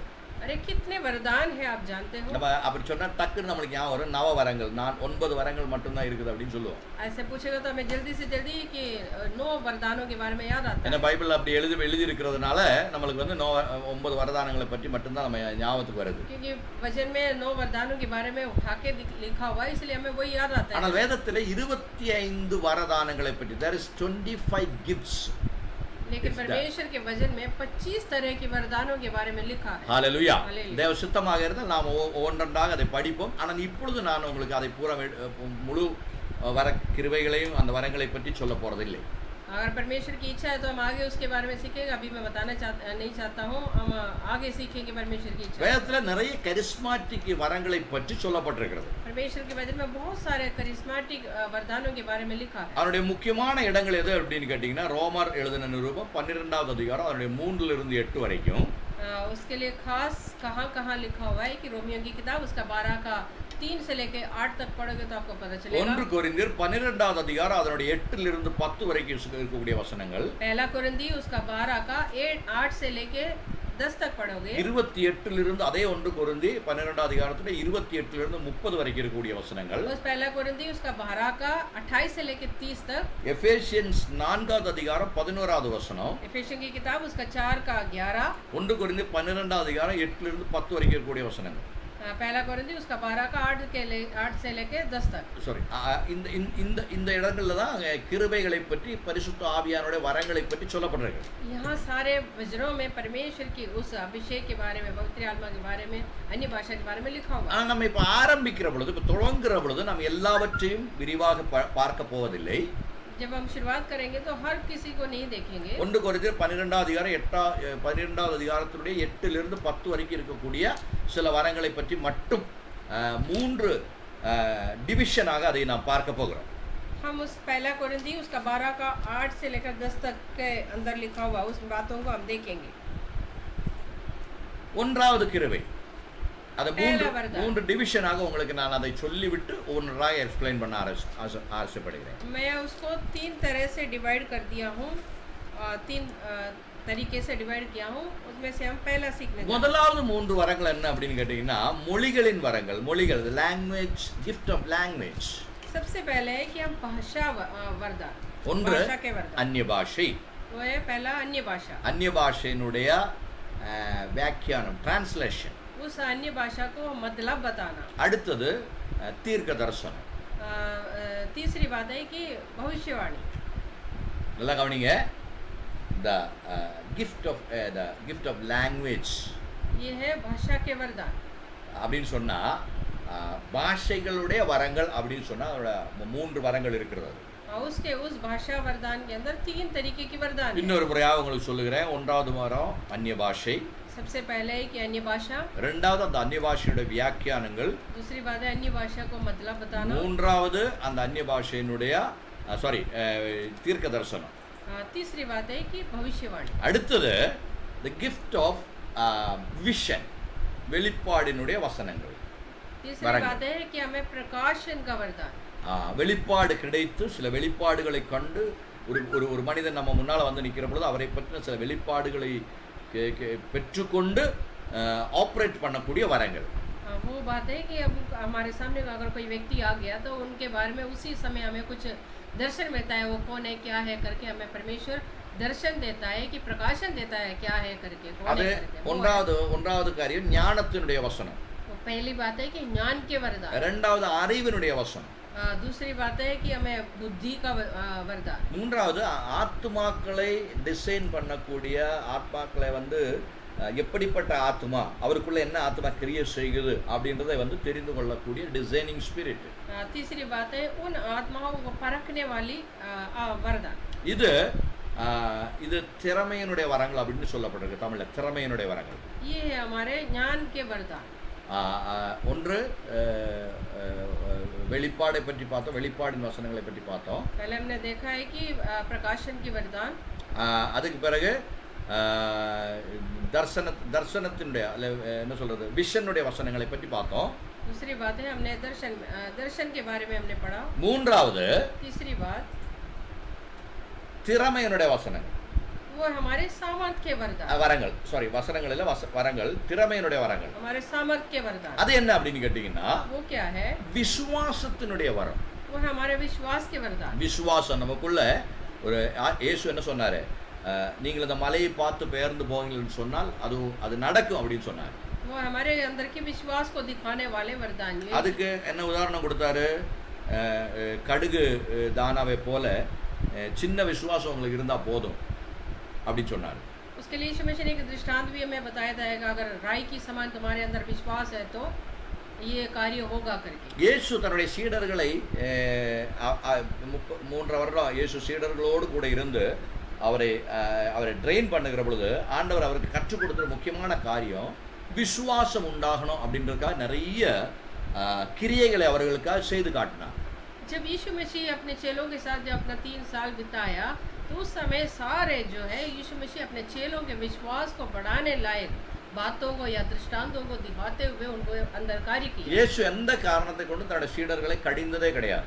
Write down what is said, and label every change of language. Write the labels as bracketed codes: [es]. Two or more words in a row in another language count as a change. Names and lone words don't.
[hi] अरे कितने वरदान है आप जानते हो? [ta] நம்ம அப்படி சொன்னா டக்குன்னு நம்மளுக்கு ஞாபகம் வரும் நவ வரங்கள். நான் 9 வரங்கள் மட்டும்தான் இருக்குது அப்படின்னு சொல்லுவோம். [hi] ऐसे पूछेगा तो हमें जल्दी से जल्दी कि 9 वरदानों के बारे में याद आता [ta] ஏன்னா [hi] है। [ta] பைபிள் அப்படி எழுதி இருக்கிறதுனால நம்மளுக்கு வந்து 9 வரதானங்களை பற்றி மட்டும்தான் நம்ம ஞாபகத்துக்கு வருது. [hi] क्योंकि वचन में 9 वरदानों के बारे में उठा के लिखा हुआ है, इसलिए हमें वही याद आता [ta] ஆனால் [hi] है। [ta] வேதத்தில் 25 வரதானங்களை பற்றி [en] there is 25 gifts. [hi] लेकिन परमेश्वर के वचन में 25 तरह के वरदानों के बारे में लिखा है। [ta] ஹalleluya. Hallelujah. தேவ சித்தமாக இருந்தால் நாம் ஒவ்வொன்றாக அதை படிப்போம். ஆனால் இப்பொழுது நான் உங்களுக்கு அதை பூரா முழு வர கிருபைகளையும் அந்த வரங்களை பற்றி சொல்ல போறதில்லை. [hi] अगर परमेश्वर की इच्छा है तो हम आगे उसके बारे में सीखेंगे। अभी मैं बताना नहीं चाहता हूँ, हम आगे सीखेंगे परमेश्वर की इच्छा। [ta] வேதத்தில் நிறைய கரிஸ்மாட்டிக் வரங்களை பற்றி சொல்லப்பட்டிருக்கிறது. [hi] परमेश्वर के वचन में बहुत सारे करिश्माटिक वरदानों के बारे में लिखा है। [ta] அதனுடைய முக்கியமான இடங்கள் எது அப்படின்னு கேட்டிங்கன்னா ரோமர் எழுதின நிருபம் 12வது அதிகாரம் அதனுடைய 3 to 8 வரைக்கும். [hi] उसके लिए खास कहाँ लिखा हुआ है कि रोमियो की किताब उसका 12 का 3 से लेके 8 तक पढ़ोगे तो आपको पता चलेगा। [ta] 1 கொரிந்தியர் 12வது அதிகாரம் அதனுடைய 8 to 10 வரைக்கும் இருக்கக்கூடிய வசனங்கள். [hi] पहला कुरिन्थी उसका 12 का 8 से लेके 10 तक पढ़ोगे। [ta] 28 அதே 1 கொரிந்தி 12வது அதிகாரத்துல 28 30 வரைக்கும் இருக்கக்கூடிய வசனங்கள். [hi] उस पहला कुरिन्थी उसका 12 का 28 से लेके 30 तक। [ta] எபேசியன்ஸ் 4வது அதிகாரம் 11வது வசனம். [hi] एफेसियों की किताब उसका 4 का 11। [ta] 1 கொரிந்தி 12வது அதிகாரம் 8 to 10 வரைக்கும் இருக்கக்கூடிய வசனங்கள். [hi] पहला कुरिन्थी उसका 12 का 8 से लेके 10 तक। [ta] சாரி, இந்த இடங்கள்ல தான் கிருபைகளை பற்றி பரிசுத்த ஆவியானுடைய வரங்களை பற்றி சொல்லப்பட்டிருக்கு. [hi] यहाँ सारे वचनों में परमेश्वर की उस अभिषेक के बारे में, पवित्र आत्मा के बारे में, अन्य भाषा के बारे में लिखा हुआ है। [ta] ஆனால் நம்ம இப்போ ஆரம்பிக்கிற பொழுது, இப்போ தொடங்குற பொழுது நம்ம எல்லாவற்றையும் விரிவாக பார்க்க போவதில்லை. [hi] जब हम शुरुआत करेंगे तो हर किसी को नहीं देखेंगे। [ta] 1 கொரிந்தியர் 12வது அதிகாரம் 12வது அதிகாரத்தினுடைய 8 to 10 வரைக்கும் இருக்கக்கூடிய சில வரங்களை பற்றி மட்டும் 3 டிவிஷனாக அதை நாம் பார்க்க போகிறோம். [hi] हम उस पहला कुरिन्थी उसका 12 का 8 से लेकर 10 तक के अंदर लिखा हुआ उस बातों को हम देखेंगे। [ta] ஒன்றாவது கிருபை, அது [hi] पहला वरदान। [ta] 3 டிவிஷனாக உங்களுக்கு நான் அதை சொல்லிவிட்டு ஒவ்வொன்றாக எக்ஸ்பிளைன் பண்ண ஆசைப்படுகிறேன். [hi] मैं उसको 3 तरह से डिवाइड कर दिया हूँ, 3 तरीके से डिवाइड किया हूँ। उसमें से हम पहला सीखने जाएंगे। [ta] முதலாவது 3 வரங்கள் என்ன அப்படின்னு கேட்டீங்கன்னா மொழிகளின் வரங்கள். மொழிகள், லாங்குவேஜ், [en] gift of language. [hi] सबसे पहले है कि हम भाषा वरदान, [ta] ஒன்று [hi] भाषा के वरदान। [ta] அந்நிய பாஷை. [hi] वो है पहला अन्य भाषा। [ta] அந்நிய பாஷையினுடைய வியாக்கியானம், டிரான்ஸ்லேஷன். [hi] उस अन्य भाषा को मतलब बताना। [ta] அடுத்தது தீர்க்க தரிசனம். [hi] तीसरी बात है कि भविष्यवाणी। [ta] நல்லா கவனிங்க. [en] the gift of language [hi] ये है भाषा के वरदान। [ta] அப்படின்னு சொன்னா பாஷைகளுடைய வரங்கள் அப்படின்னு சொன்னா அதோட 3 வரங்கள் இருக்கிறது. [hi] उसके उस भाषा वरदान के अंदर 3 तरीके की वरदान है। [ta] இன்னொரு முறையாக உங்களுக்கு சொல்லுகிறேன். 1வது வரம் அந்நிய பாஷை. [hi] सबसे पहले है कि अन्य भाषा। [ta] 2வது அந்த அந்நிய பாஷையோட வியாக்கியானங்கள். [hi] दूसरी बात है अन्य भाषा को मतलब बताना। [ta] 3வது அந்த அந்நிய பாஷையினுடைய தீர்க்க தரிசனம். [hi] तीसरी बात है कि भविष्यवाणी। [ta] அடுத்தது [en] the gift of vision, [ta] வெளிப்பாடினுடைய வசனங்கள். [hi] तीसरी बात है कि हमें प्रकाशन का वरदान। [ta] வெளிப்பாடு கிடைத்து சில வெளிப்பாடுகளை கண்டு ஒரு மனிதன் நம்ம முன்னால் வந்து நிற்கிற பொழுது அவரை பற்றின சில வெளிப்பாடுகளை பெற்றுக்கொண்டு ஆப்ரேட் பண்ணக்கூடிய வரங்கள். [hi] वो बात है कि अब हमारे सामने अगर कोई व्यक्ति आ गया तो उनके बारे में उसी समय हमें कुछ दर्शन मिलता है, वो कौन है क्या है करके हमें परमेश्वर दर्शन देता है कि प्रकाशन देता है क्या है करके, कौन [ta] அது [hi] है करके। वो है। [ta] ஒன்றாவது காரியம் ஞானத்தினுடைய வசனம். [hi] वो पहली बात है कि ज्ञान के वरदान। [ta] இரண்டாவது அறிவினுடைய வசனம். [hi] दूसरी बात है कि हमें बुद्धि का वरदान। [ta] மூன்றாவது ஆத்துமாக்களை டிசைன் பண்ணக்கூடிய ஆத்மாக்களை வந்து எப்படிப்பட்ட ஆத்மா, அவருக்குள்ள என்ன ஆத்மா கிரியை செய்யுது அப்படின்றதை வந்து தெரிந்து கொள்ளக்கூடிய [en] designing spirit. [hi] तीसरी बात है उन आत्माओं को परखने वाली वरदान। [ta] இது திறமையினுடைய வரங்கள் அப்படின்னு சொல்லப்பட்டிருக்கு தமிழ்ல. திறமையினுடைய வரங்கள் [hi] ये है हमारे ज्ञान के वरदान। [ta] ஒன்று வெளிப்பாடை பற்றி பார்த்தோம், வெளிப்பாடின் வசனங்களை பற்றி பார்த்தோம். [hi] पहले हमने देखा है कि प्रकाशन की वरदान। [ta] அதுக்கு பிறகு தர்சனத்தினுடைய என்ன சொல்றது விஷனுடைய வசனங்களை பற்றி பார்த்தோம். [hi] दूसरी बात है हमने दर्शन के बारे में हमने पढ़ा। [ta] மூன்றாவது [hi] तीसरी बात [ta] திறமையினுடைய வசனங்கள், [hi] वो हमारे सामर्थ के वरदान। [ta] வரங்கள் வசனங்கள் இல்ல வரங்கள், திறமையினுடைய வரங்கள். [hi] हमारे सामर्थ के वरदान [ta] அது என்ன அப்படின்னு கேட்டீங்கன்னா [hi] वो क्या है? [ta] விசுவாசத்தினுடைய வரம். [hi] वो है हमारे विश्वास के वरदान। [ta] விசுவாசம் நமக்குள்ள ஒரு இயேசு என்ன சொன்னாரு, நீங்கள் இந்த மலையை பார்த்து பெயர்ந்து போவீங்கன்னு சொன்னால் அது நடக்கும் அப்படின்னு சொன்னார். [hi] वो हमारे अंदर के विश्वास को दिखाने वाले वरदान। [ta] அதுக்கு என்ன உதாரணம் கொடுத்தாரு, கடுகு தானாவை போல சின்ன விசுவாசம் உங்களுக்கு இருந்தா போதும் அப்படின்னு சொன்னார். [hi] उसके लिए यीशु मसीह ने एक दृष्टांत भी हमें बताया था कि अगर राई की समान तुम्हारे अंदर विश्वास है तो ये कार्य होगा करके। [ta] இயேசு தன்னுடைய சீடர்களை 3 வருடம் இயேசு சீடர்களோடு கூட இருந்து அவரை ட்ரெயின் பண்ணுகிற பொழுது ஆண்டவர் அவருக்கு கற்றுக் கொடுத்த முக்கியமான காரியம் விசுவாசம் உண்டாகணும் அப்படின்றதுக்காக நிறைய கிரியைகளை அவர்களுக்காக செய்து காட்டினார். [hi] जब यीशु मसीह अपने चेलों के साथ जब अपना 3 साल बिताया तो उस समय सारे जो है यीशु मसीह अपने चेलों के विश्वास को बढ़ाने लायक बातों को या दृष्टांतों को दिखाते हुए उनको अंदर कार्य किया। [ta] இயேசு எந்த காரணத்தை கொண்டு தன்னுடைய சீடர்களை கடிந்ததே கிடையாது.